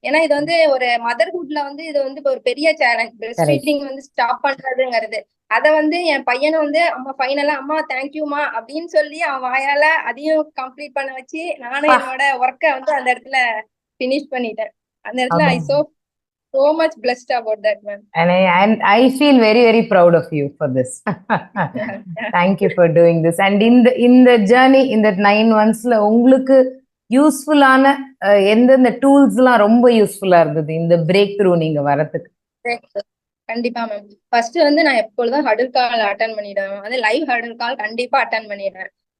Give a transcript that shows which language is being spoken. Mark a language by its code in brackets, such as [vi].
[ta] ஏன்னா இது வந்து ஒரு மதர்ஹுட்ல வந்து இது வந்து ஒரு பெரிய சேலஞ்ச், பிரெஸ்ட் ஃபீடிங் வந்து ஸ்டாப் பண்றதுங்கிறது. அத வந்து என் பையனை வந்து அம்மா ஃபைனலா அம்மா தேங்க்யூமா அப்படின்னு சொல்லி அவன் வாயால அதையும் கம்ப்ளீட் பண்ண வச்சு நானும் என்னோட ஒர்க்கை வந்து அந்த இடத்துல பினிஷ் பண்ணிட்டேன். அந்த இடத்துல [en] I so so much blessed about that, ma'am. And I feel very, very proud of you for this. Thank you for doing this. And in the journey, in that 9 months [ta] ல உங்களுக்கு யூஸ்ஃபுல்லான எந்தெந்த டூல்ஸ்லாம் ரொம்ப யூஸ்ஃபுல்லா இருந்தது இந்த பிரேக் த்ரூ நீங்க வரதுக்கு? கண்டிப்பா மேம். ஃபர்ஸ்ட் வந்து நான் எப்பொழுதும் ஹடில் கால் அட்டன் பண்ணிடுவேன். வந்து லைவ் ஹடில் கால் கண்டிப்பா அட்டன் பண்ணிடுவேன்.